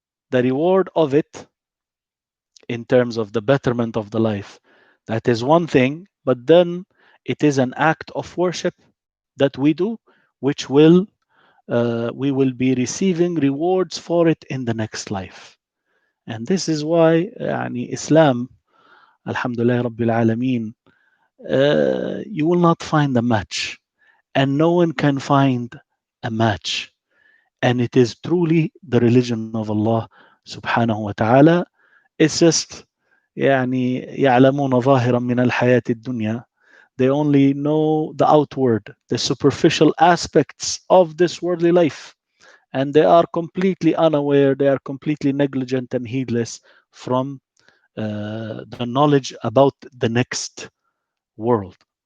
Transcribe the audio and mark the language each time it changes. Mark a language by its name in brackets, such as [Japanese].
[English] The reward of it, in terms of the betterment of the life, that is one thing, but then it is an act of worship that we do, which we will be receiving rewards for it in the next life. And this is why Islam, Alhamdulillah Rabbil Alameen, you will not find a match, and no one can find a match. And it is truly the religion of Allah subhanahu wa ta'ala. It's just [Arabic] يعلمون ظاهرا من الحياة الدنيا. [English] They only know the outward, the superficial aspects of this worldly life, and they are completely unaware, they are completely negligent and heedless from the knowledge about the next world.